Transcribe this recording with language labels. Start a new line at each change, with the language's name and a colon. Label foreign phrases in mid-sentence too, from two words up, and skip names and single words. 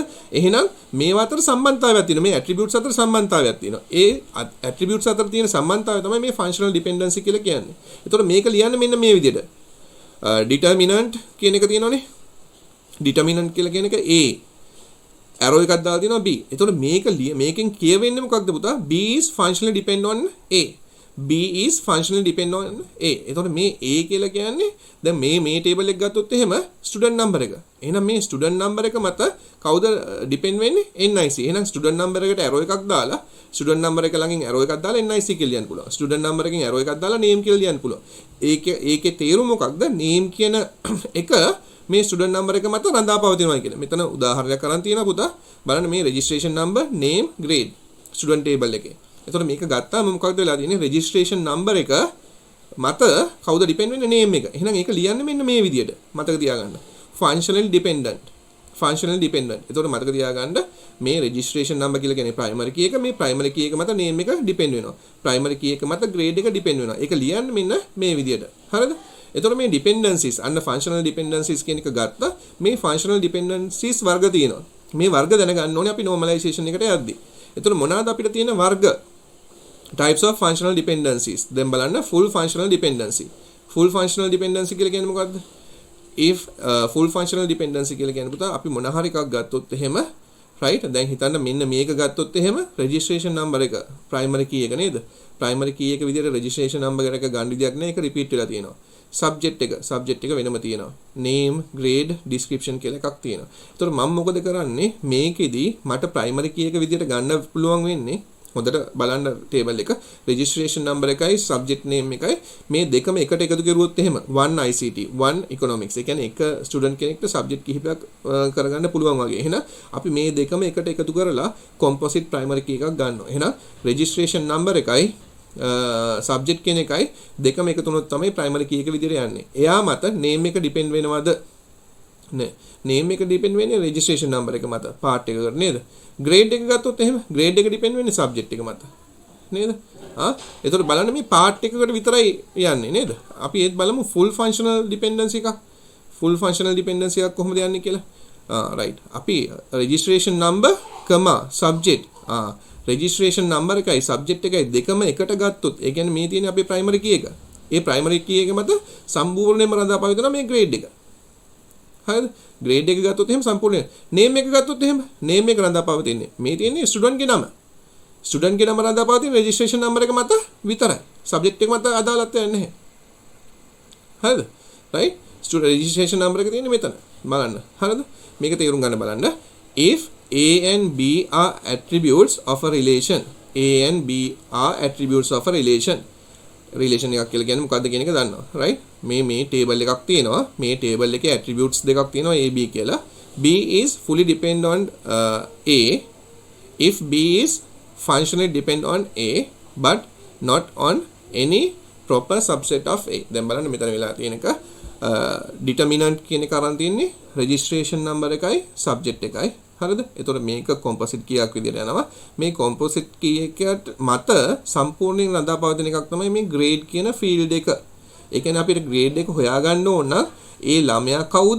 Sinhala: එහෙනම් මේවා අතර සම්බන්ධතාවයක් තියෙනවා. මේ ඇට්‍රිබියුට්ස් අතර සම්බන්ධතාවයක් තියෙනවා. ඒ ඇට්‍රිබියුට්ස් අතර තියෙන සම්බන්ධතාවය තමයි මේ
English: functional dependency
Sinhala: කියලා කියන්නේ. ඒතකොට මේක ලියන්නේ මෙන්න මේ විදිහට. ඩිටර්මිනන්ට් කියන එක තියෙනවනේ. ඩිටර්මිනන්ට් කියලා කියන එක A. arrow එකක් දාලා තියෙනවා B. එතකොට මේකෙන් කියවෙන්නේ මොකක්ද පුතා?
English: B is functionally depend on A. B is functionally depend on A.
Sinhala: එතකොට මේ A කියලා කියන්නේ දැන් මේ ටේබල් එක ගත්තොත් එහෙම
English: student number
Sinhala: එක. එහෙනම් මේ
English: student number
Sinhala: එක මත කවුද ඩිපෙන්ඩ් වෙන්නේ? NIC. එහෙනම්
English: student number
Sinhala: එකට arrow එකක් දාලා
English: student number
Sinhala: එක ළඟින් arrow එකක් දාලා NIC කියලා ලියන්න පුළුවන්.
English: student number
Sinhala: එකකින් arrow එකක් දාලා name කියලා ලියන්න පුළුවන්. ඒකේ තේරුම මොකක්ද? name කියන එක මේ
English: student number
Sinhala: එක මත රඳා පවතිනවා කියලා. මෙතන උදාහරණයක් අරන් තියෙනවා පුතා. බලන්න මේ
English: registration number, name, grade student table
Sinhala: එකේ. එතකොට මේක ගත්තාම මොකක්ද වෙලා තියෙන්නේ?
English: registration number
Sinhala: එක මත කවුද depend වෙන්නේ? name එක. එහෙනම් ඒක ලියන්නේ මෙන්න මේ විදියට. මතක තියාගන්න. functionally dependent. functionally dependent. එතකොට මතක තියාගන්න මේ
English: registration number
Sinhala: කියලා කියන්නේ
English: primary key
Sinhala: එක. මේ
English: primary key
Sinhala: එක මත name එක depend වෙනවා.
English: primary key
Sinhala: එක මත grade එක depend වෙනවා. ඒක ලියන්නේ මෙන්න මේ විදියට. හරිද? එතකොට මේ dependencies අන්න
English: functional dependencies
Sinhala: කියන එක ගත්තා. මේ
English: functional dependencies
Sinhala: වර්ග තියෙනවා. මේ වර්ග දැනගන්න ඕනේ අපි normalization එකට යද්දී. එතකොට මොනවාද අපිට තියෙන වර්ග?
English: types of functional dependencies.
Sinhala: දැන් බලන්න
English: full functional dependency. full functional dependency
Sinhala: කියලා කියන්නේ මොකද්ද?
English: if full functional dependency
Sinhala: කියලා කියන්නේ පුතා අපි මොන හරි එකක් ගත්තොත් එහෙම right දැන් හිතන්න මෙන්න මේක ගත්තොත් එහෙම
English: registration number
Sinhala: එක
English: primary key
Sinhala: එක නේද?
English: primary key
Sinhala: එක විදිහට
English: registration number
Sinhala: එක ගන්න විදියක් නෑ. ඒක repeat වෙලා තියෙනවා. subject එක වෙනම තියෙනවා.
English: name, grade, description
Sinhala: කියලා එකක් තියෙනවා. ඒතකොට මම මොකද කරන්නේ? මේකෙදි මට
English: primary key
Sinhala: එක විදිහට ගන්න පුළුවන් වෙන්නේ හොඳට බලන්න ටේබල් එක
English: registration number
Sinhala: එකයි
English: subject name
Sinhala: එකයි මේ දෙකම එකට එකතු කරුවොත් එහෙම 1 ICT 1 economics ඒ කියන්නේ එක ස්ටුඩන්ට් කෙනෙක්ට subject කිහිපයක් කරගන්න පුළුවන් වගේ. එහෙනම් අපි මේ දෙකම එකට එකතු කරලා
English: composite primary key
Sinhala: එකක් ගන්නවා. එහෙනම්
English: registration number
Sinhala: එකයි subject කියන එකයි දෙකම එකතු වුණොත් තමයි
English: primary key
Sinhala: එක විදිහට යන්නේ. එයා මත name එක depend වෙනවද? නෑ. name එක depend වෙන්නේ
English: registration number
Sinhala: එක මත part එකකට නේද? grade එක ගත්තොත් එහෙම grade එක depend වෙන්නේ subject එක මත. නේද? එතකොට බලන්න මේ part එකකට විතරයි යන්නේ නේද? අපි ඒත් බලමු
English: full functional dependency
Sinhala: එකක්.
English: full functional dependency
Sinhala: එකක් කොහොමද යන්නේ කියලා. right.
English: අපි registration number, subject. registration number
Sinhala: එකයි subject එකයි දෙකම එකට ගත්තොත් ඒ කියන්නේ මේ තියෙන අපේ
English: primary key
Sinhala: එක. ඒ
English: primary key
Sinhala: එක මත සම්පූර්ණයෙන්ම රඳා පවතිනවා මේ grade එක. හරිද? grade එක ගත්තොත් එහෙම සම්පූර්ණ name එක ගත්තොත් එහෙම name එක රඳා පවතින්නේ. මේ තියෙන්නේ student ගේ නම. student ගේ නම රඳා පවතින registration number එක මත විතරයි. subject එක මත අදාළත්වයක් නැහැ. හරිද? right?
English: student registration number
Sinhala: එක තියෙන්නේ මෙතන. බලන්න. හරිද? මේක තේරුම් ගන්න බලන්න.
English: if A and B are attributes of a relation. A and B are attributes of a relation.
Sinhala: relation එකක් කියලා කියන්නේ මොකද්ද කියන එක දන්නවා. right? මේ table එකක් තියෙනවා. මේ table එකේ attributes දෙකක් තියෙනවා A B කියලා.
English: B is fully depend on A if B is functionally depend on A but not on any proper subset of A.
Sinhala: දැන් බලන්න මෙතන වෙලා තියෙන එක determinant කියන එක අරන් තියන්නේ
English: registration number
Sinhala: එකයි subject එකයි. හරිද? එතකොට මේක
English: composite key
Sinhala: එකක් විදිහට යනවා. මේ
English: composite key
Sinhala: එකට මත සම්පූර්ණයෙන් රඳා පවතින එකක් තමයි මේ grade කියන field එක. ඒ කියන්නේ අපිට grade එක හොයාගන්න ඕන නම් ඒ ළමයා කවුද?